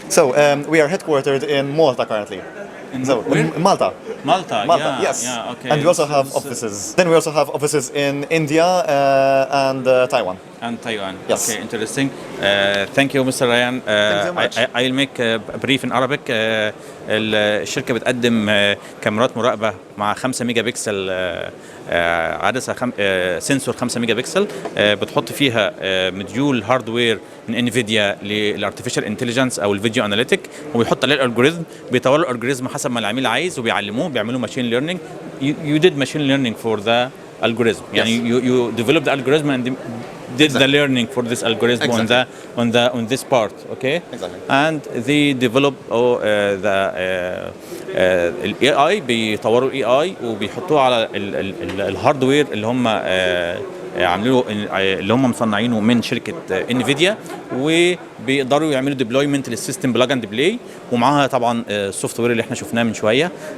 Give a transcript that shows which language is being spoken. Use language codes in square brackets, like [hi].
[en] So we are headquartered in Malta currently. In Malta. Malta, Malta, yeah, yes. yeah, okay. And we also have offices. Then we also have offices in India and Taiwan. And Taiwan. Yes. Okay, interesting. Thank you, Mr. Ryan. Thank you so much. I'll make a brief in Arabic. [ar] الشركة بتقدم كاميرات مراقبة مع 5 ميجا بكسل، عدسة سنسور 5 ميجا بكسل، بتحط فيها مديول هاردوير من انفيديا للارتفيشال انتليجنس او الفيديو اناليتيك، وبيحط عليه الالجوريزم، بيطوروا الالجوريزم حسب ما العميل عايز وبيعلموه، بيعملوا ماشين ليرنينج. [en] You did machine learning for the algorithm. Yes. [ar] يعني [en] you developed the algorithm and did the learning for this algorithm on this part, okay? Exactly. And they develop [ar] ال AI، بيطوروا ال AI وبيحطوه على الهاردوير اللي هم عاملينه، اللي هم مصنعينه من شركه انفيديا، وبيقدروا يعملوا ديبلويمنت للسيستم بلاج اند بلاي، ومعاها طبعا السوفت وير اللي احنا شفناه من شويه.